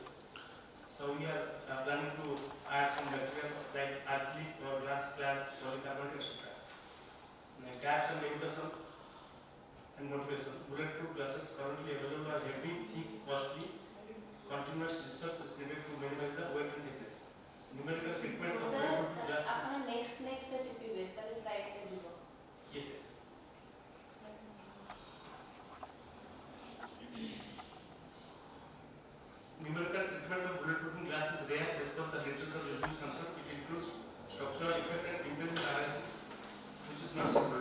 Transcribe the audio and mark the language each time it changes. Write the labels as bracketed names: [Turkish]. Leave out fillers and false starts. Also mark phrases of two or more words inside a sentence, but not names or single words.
[English] So we are planning to add some material like acrylic or glass clad polycarbonate, etc. Gaps and limitation and motivation. Bulletproof glasses currently available are heavy, thick, costly. Continuous research is needed to minimize the weight and thickness. Numerical treatment of sir bulletproof glasses. [Odia] ଆପଣ next ଚିପିବେ ତାହେଲେ ସ୍ଲାଇଡରେ ଯିବ [English] Yes, sir. Numerical treatment of bulletproofing glass is rare as per the literature reviews concerned. It includes structural effect and impedance analysis, which is not simple.